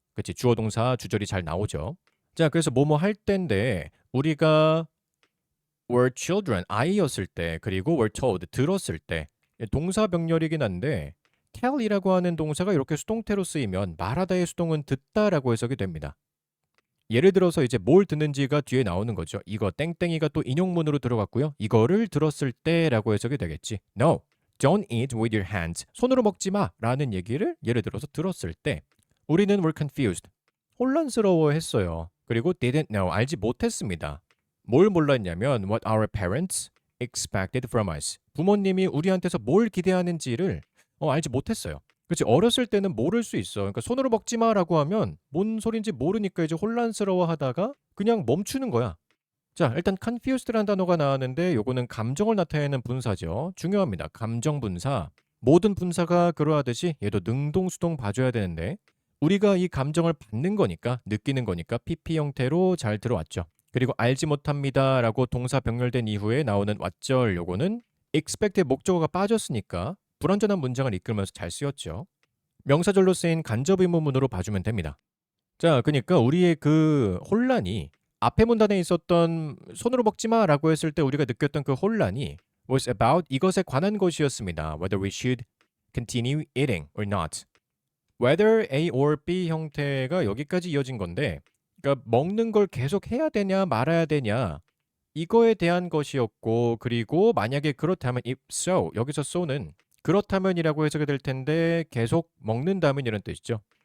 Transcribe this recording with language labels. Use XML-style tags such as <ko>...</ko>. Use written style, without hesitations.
<ko>그치 주어 동사 주절이 잘 나오죠. 자 그래서 뭐뭐 할 때인데 우리가</ko> <en>were children</en> <ko>아이였을 때 그리고</ko> <en>were told</en> <ko>들었을 때 동사 병렬이긴 한데 tell이라고 하는 동사가 이렇게 수동태로 쓰이면 말하다의 수동은 듣다라고 해석이 됩니다. 예를 들어서 이제 뭘 듣는지가 뒤에 나오는 거죠. 이거 땡땡이가 또 인용문으로 들어갔고요. 이거를 들었을 때라고 해석이 되겠지.</ko> <en>No, don't eat with your hands.</en> <ko>손으로 먹지 마 라는 얘기를 예를 들어서 들었을 때 우리는</ko> <en>were confused.</en> <ko>혼란스러워했어요. 그리고</ko> <en>didn't know.</en> <ko>알지 못했습니다. 뭘 몰랐냐면</ko> <en>what our parents expected from us.</en> <ko>부모님이 우리한테서 뭘 기대하는지를 알지 못했어요. 그렇지 어렸을 때는 모를 수 있어. 그러니까 손으로 먹지 마라고 하면 뭔 소린지 모르니까 이제 혼란스러워하다가 그냥 멈추는 거야. 자, 일단 confused라는 단어가 나왔는데 요거는 감정을 나타내는 분사죠. 중요합니다. 감정 분사. 모든 분사가 그러하듯이 얘도 능동수동 봐줘야 되는데 우리가 이 감정을 받는 거니까 느끼는 거니까 PP 형태로 잘 들어왔죠. 그리고 알지 못합니다라고 동사 병렬된 이후에 나오는 왓절 요거는 expect의 목적어가 빠졌으니까 불완전한 문장을 이끌면서 잘 쓰였죠. 명사절로 쓰인 간접 의문문으로 봐주면 됩니다. 자, 그러니까 우리의 그 혼란이 앞에 문단에 있었던 손으로 먹지 마라고 했을 때 우리가 느꼈던 그 혼란이</ko> <en>was about</en> <ko>이것에 관한 것이었습니다.</ko> <en>Whether we should continue eating or not.</en> <ko>Whether A or B 형태가 여기까지 이어진 건데 그러니까 먹는 걸 계속 해야 되냐 말아야 되냐 이거에 대한 것이었고 그리고 만약에 그렇다면</ko> <en>if so</en> <ko>여기서 so는 그렇다면이라고 해석이 될 텐데 계속 먹는다면 이런 뜻이죠.</ko>